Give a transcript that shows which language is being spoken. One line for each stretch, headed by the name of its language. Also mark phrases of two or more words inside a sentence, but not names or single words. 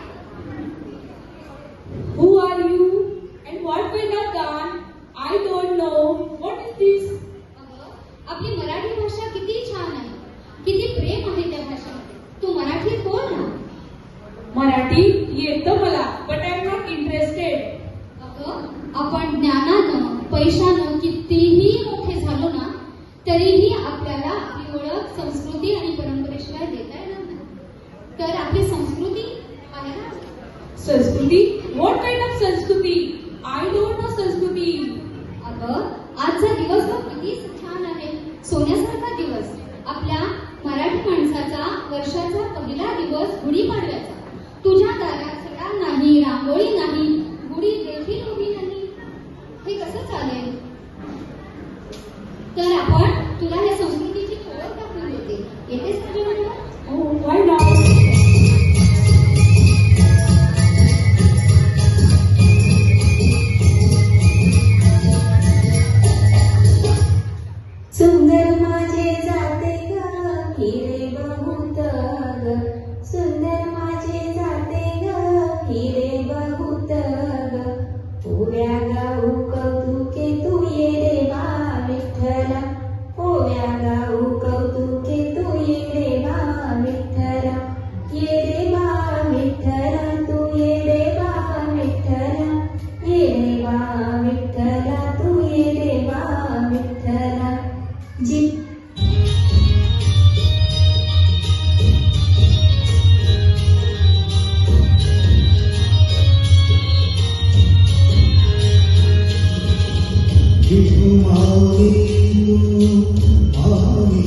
English: who are you and what kind of dawn? I don't know. What is this?
Marathi: आपली मराठी भाषा किती छान आहे, किती प्रेम आहे त्या भाषेमध्ये. तू मराठीत बोल ना. मराठी येतं मला,
English: but I am not interested.
Marathi: आपण ज्ञानानं, पैशानं कितीही मोठे झालो ना, तरीही आपल्याला आपली ओळख, संस्कृती आणि परंपरेशिवाय देता येणार नाही. तर आपली संस्कृती आहे ना. संस्कृती?
English: What kind of संस्कृती? I don't know संस्कृती.
Marathi: आजचा दिवस किती छान आहे, सोन्यासारखा दिवस. आपल्या मराठी माणसाचा वर्षाचा पहिला दिवस गुढीपाडव्याचा. तुझ्या दारात सडा नाही, रांगोळी नाही, गुढी देखील उभी नाही. हे कसं चालेल? तर आपण तुला या संस्कृतीची ओळख दाखवून देते. येतेच तुझ्या म्हणून?
English: Oh, why not?
Marathi: सुंदर माझे जाते ग हिरे बहुत ग, सुंदर माझे जाते ग हिरे बहुत ग. ओव्या गाऊ कौतुके तू ये रे बा विठ्ठला, ओव्या गाऊ कौतुके तू ये रे बा विठ्ठला, ये रे बा विठ्ठला, तू ये रे बा विठ्ठला, ये रे बा विठ्ठला, तू ये रे बा विठ्ठला. जी विठू माऊली तू माऊली